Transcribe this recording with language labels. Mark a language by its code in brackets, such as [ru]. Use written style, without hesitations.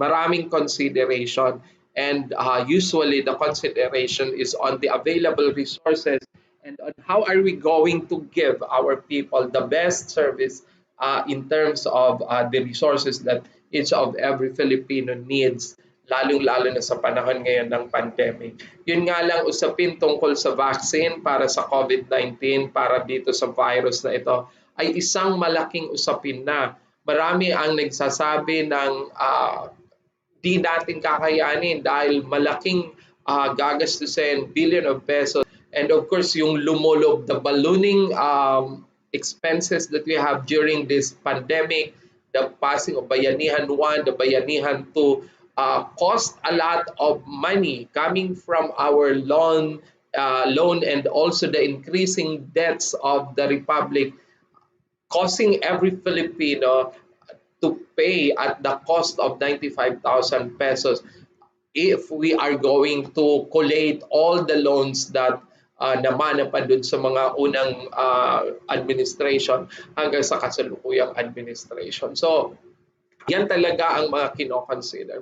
[tl] Maraming [en] consideration and usually the consideration is on the available resources and on how are we going to give our people the best service in terms of the resources that each of every Filipino needs [tl] lalong-lalo na sa panahon ngayon ng pandemic. Yun nga lang usapin tungkol sa vaccine para sa COVID-19, para dito sa virus na ito, ay isang malaking usapin na. Marami ang nagsasabi ng di natin kakayanin dahil malaking gagastusin, [en] billion of pesos. And of course, [tl] yung lumolob, [en] the ballooning expenses that we have during this pandemic, the passing of Bayanihan 1, the Bayanihan 2, cost a lot of money coming from our loan and also the increasing debts of the Republic, causing every Filipino to pay at the cost of 95,000 pesos if we are going to collate all the loans that [tl] namana pa dun sa mga unang administration hanggang sa kasalukuyang administration. So, yan talaga ang mga kino-consider.